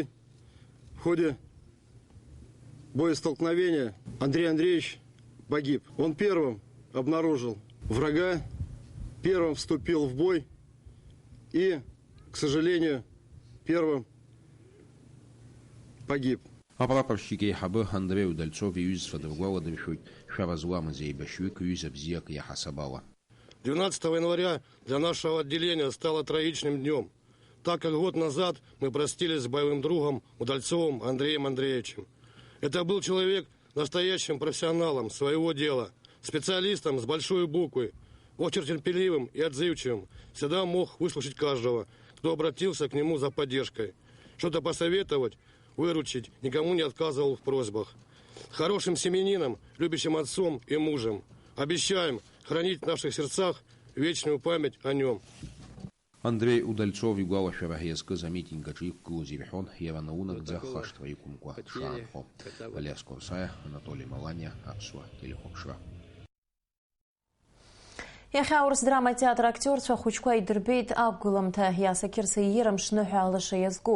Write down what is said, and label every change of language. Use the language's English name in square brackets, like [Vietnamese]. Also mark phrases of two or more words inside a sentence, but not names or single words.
[Russian] В ходе боестолкновения Андрей Андреевич погиб. Он первым обнаружил врага, первым вступил в бой и, к сожалению, первым погиб. [Abkhazian] Апрапорщик еиҳабы Андрей Удальцов иҩызцәа дыргәаладыршәоит шәара зламыз еибашьҩык ҩыза бзиак иаҳасабала. [Russian] 12 января для нашего отделения стало трагичным днем, так как год назад мы простились с боевым другом Удальцовым Андреем Андреевичем. Это был человек настоящим профессионалом своего дела, специалистом с большой буквы, очень терпеливым и отзывчивым, всегда мог выслушать каждого, кто обратился к нему за поддержкой. Что-то посоветовать, выручить, никому не отказывал в просьбах. Хорошим семьянином, любящим отцом и мужем. Обещаем хранить в наших сердцах вечную память о нем. [Abkhazian] Андрей Удальцов игәалашәара иазкыз амитинг аҿы иқәгылоз ирҳәон, иара наунагӡа хашҭра иқәымкәа дшаанхо. Алиас Корсаиа, Анатолий Маланиа, Аԥсуа телехәаԥшра. Иахьа Аурыс драма театр актерцәа ахәыҷқәа идырбеит ақәгыламҭа иасакьырса иирымшны ҳәа алаша иазку.